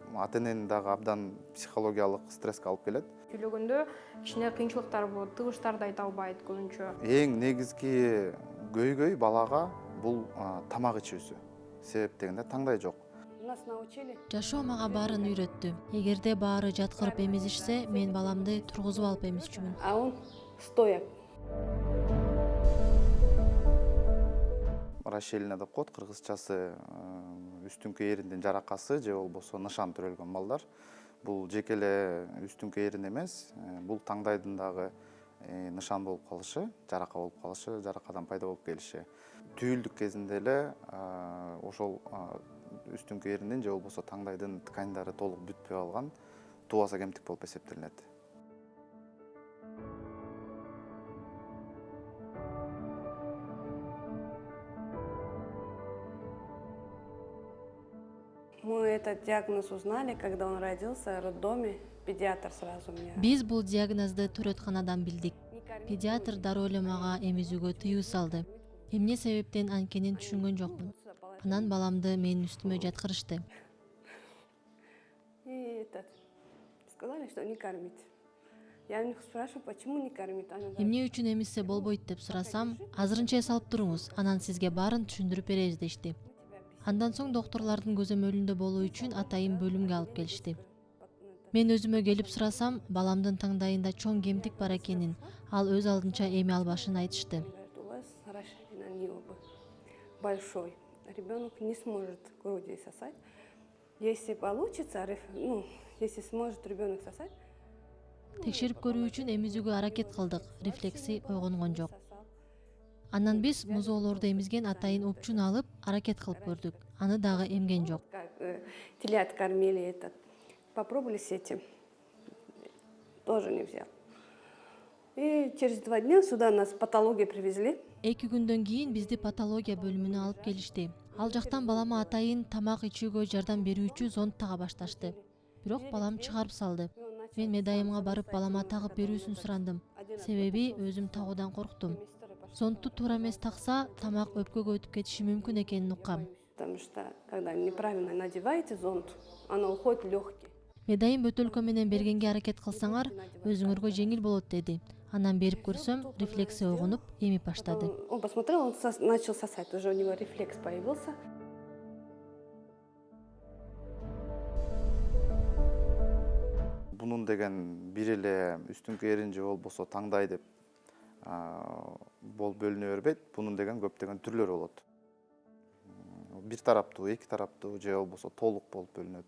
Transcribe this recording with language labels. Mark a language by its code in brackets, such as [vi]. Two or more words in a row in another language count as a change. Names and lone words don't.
[ky] ата-энени дагы абдан психологиялык стресске алып келет. Сүйлөгөндө кичине кыйынчылыктар болот, тыгыштарды айта албайт көбүнчө. Эң негизги көйгөй балага бул тамак ичүүсү. Себеп дегенде таңдай жок. [ru] Нас научили. [ky] Жашоо мага баарын үйрөттү. Эгерде баары жаткырып эмизишсе, мен баламды тургузуп алып эмизчүмүн. [ru] А он стоя. [ky] Расщелина деп коет, кыргызчасы үстүңкү эриндин жаракасы же болбосо нышан төрөлгөн балдар. Бул жеке эле үстүңкү эрин эмес, бул таңдайдын дагы нышан болуп калышы, жарака болуп калышы, жаракадан пайда болуп келиши. Түйүлдүк кезинде эле ошол үстүңкү эринин же болбосо таңдайдын тканьдары толук бүтпөй калган тубаса кемтик болуп эсептелинет. [ru] Мы этот диагноз узнали, когда он родился в роддоме. Педиатр сразу мне. [ky] Биз бул диагнозду төрөтканадан билдик. Педиатр дароо эле мага эмизүүгө тыюу салды. Эмне себептен анткенин түшүнгөн жокмун. Анан баламды менин үстүмө жаткырышты. [ru] И сказали, что не кормить. Я у них спрашиваю, почему не кормить. [ky] Эмне үчүн эмизсе болбойт деп сурасам, азырынча салып туруңуз, анан сизге баарын түшүндүрүп беребиз дешти. Андан соң доктурлардын көзөмөлүндө болуу үчүн атайын бөлүмгө алып келишти. Мен өзүмө келип сурасам, баламдын таңдайында чоң кемтик бар экенин, ал өз алдынча эме албашын айтышты. [ru] У вас расширена небо большой. Ребенок не сможет грудью сосать. Если получится, если сможет ребенок сосать. [ky] Текшерип көрүү үчүн эмизүүгө аракет кылдык, рефлекси ойгонгон жок. Андан биз музоолорду эмизген атайын опчун алып, аракет кылып көрдүк. Аны дагы эмген жок. [ru] Телят кормили этот. Попробовали с этим. Тоже не взял. И через 2 дня сюда нас патологию привезли. [ky] 2 күндөн кийин бизди патология бөлүмүнө алып келишти. Ал жактан балама атайын тамак ичүүгө жардам берүүчү зонд тага башташты. Бирок балам чыгарып салды. Мен медайымга барып балама тагып берүүсүн сурандым. Себеби өзүм тагуудан корктум. Зондту туура эмес такса, тамак өпкөгө өтүп кетиши мүмкүн экенин уккам. [ru] Потому что когда неправильно надеваете зонд, оно уходит в легкие. [ky] Медайым бөтөлкө менен бергенге аракет кылсаңар, өзүңөргө жеңил болот деди. Анан берип көрсөм, рефлекси ойгонуп, эмип баштады. [ru] Он посмотрел, он начал сосать, уже у него рефлекс появился. [ky] Бунун деген бир эле үстүңкү эрин же болбосо таңдай деп болуп бөлүнө бербейт. Бунун деген көптөгөн түрлөрү болот. Бир тараптуу, эки тараптуу же болбосо толук болуп бөлүнөт.